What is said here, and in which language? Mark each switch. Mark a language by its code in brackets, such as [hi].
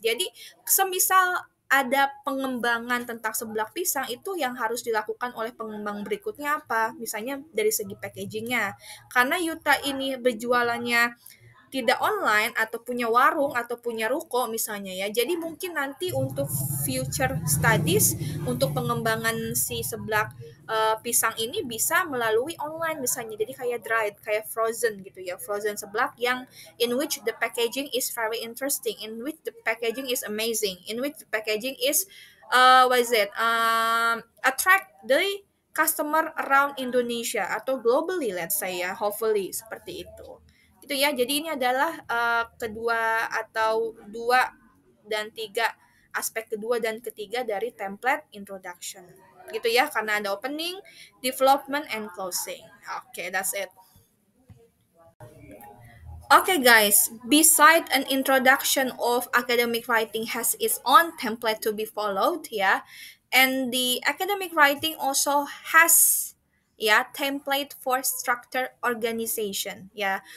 [id] Jadi semisal ada pengembangan tentang seblak pisang, itu yang harus dilakukan oleh pengembang berikutnya apa, misalnya dari segi packagingnya, karena Yuta ini berjualannya tidak online atau punya warung atau punya ruko misalnya ya. Jadi mungkin nanti untuk future studies, untuk pengembangan si seblak pisang ini bisa melalui online misalnya. Jadi kayak dried, kayak frozen gitu ya. [en] Frozen seblak yang in which the packaging is very interesting, in which the packaging is amazing, in which the packaging is what is it? Attract the customer around Indonesia atau globally, let's say ya, hopefully [id] seperti itu. Itu ya, jadi ini adalah kedua atau dua dan tiga, aspek kedua dan ketiga dari template introduction. Gitu ya, karena ada [en] opening, development, and closing. Okay, that's it. Okay, guys, beside an introduction of academic writing has its own template to be followed, yeah, and the academic writing also has, yeah, template for structure organization, yeah.